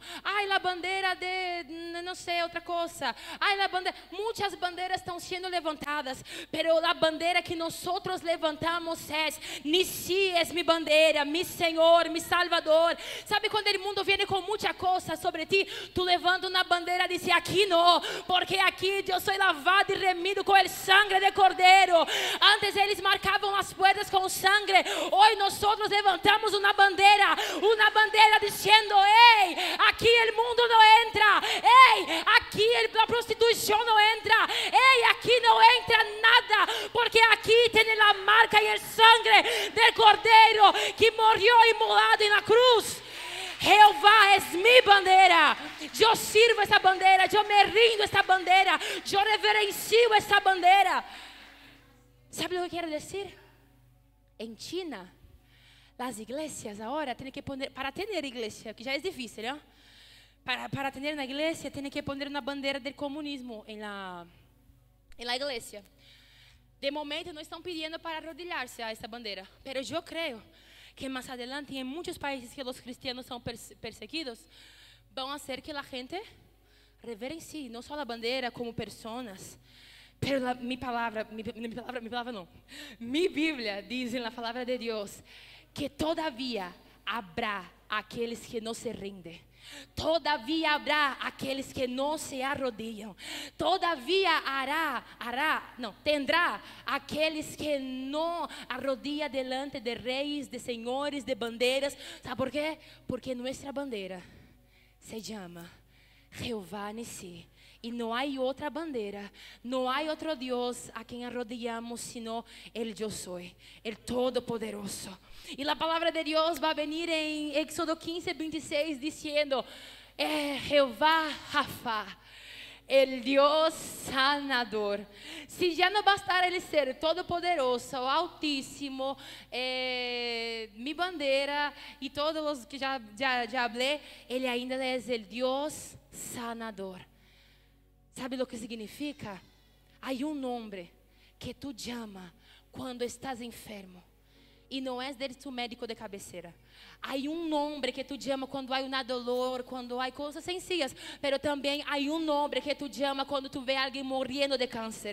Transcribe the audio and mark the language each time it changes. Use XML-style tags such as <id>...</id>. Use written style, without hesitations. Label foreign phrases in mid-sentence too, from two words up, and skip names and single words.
<es>Ay, la bandera de, no sé, otra cosa. Ay, la bandera. Muchas banderas están siendo levantadas. Pero la bandera que nosotros levantamos es, Nisi es mi bandera, mi Señor, mi Salvador. ¿Sabe cuando el mundo viene con muchas cosas sobre ti? Tú levantas una bandera.</es> <pt>Disse aqui não, porque aqui eu sou lavado e remido com o sangue de cordeiro. Antes eles marcavam as portas com sangue. Hoje nós levantamos uma bandeira dizendo: ei, aqui o mundo não entra. Ei, aqui a prostituição não entra. Ei, aqui não entra nada, porque aqui tem a marca e o sangue do cordeiro que morreu imolado na cruz.</pt> <es>Jeová es mi bandera. Yo sirvo esta bandera, yo me rindo esta bandera, yo reverencio esta bandera. ¿Sabe lo que quiero decir? En China, las iglesias ahora tienen que poner, para tener iglesia, que ya es difícil, ¿no? Para tener una iglesia tienen que poner una bandera del comunismo en la iglesia. De momento no están pidiendo para arrodillarse a esta bandera, pero yo creo que más adelante en muchos países que los cristianos son perseguidos, van a hacer que la gente reverencie</es> <pt>no só a bandeira</pt> <es>como personas, pero mi Bíblia</es> <pt>diz na palavra de Deus</pt> <es>que todavia habrá</es> <pt>aqueles que não se rindem. Todavia habrá aqueles que não se arrodillam. Todavia tendrá aqueles que não arrodillam delante de reis, de senhores, de bandeiras. ¿Sabe por quê? Porque nossa bandeira se chama Jeová Nissi. E não há outra bandeira, não há outro Deus a quem arrodillamos,</pt> <es>sino el Yo Soy, el Todo-Poderoso.</es> <pt>E a palavra de Deus vai venir em Éxodo 15, 26, dizendo: Jeová Rafa,</pt> <es>el Dios sanador.</es> <pt>Se já não bastar ele ser todo-poderoso, altíssimo, mi bandeira e todos os que já falei, ele ainda é</pt> <es>el Dios sanador. ¿Sabe lo que significa? Hay un nombre que tú llamas cuando estás enfermo y no es de tu médico de cabecera. Hay un nombre que tú llamas cuando hay una dolor, cuando hay cosas sencillas, pero también hay un nombre que tú llamas cuando tú ves a alguien muriendo de cáncer.</es>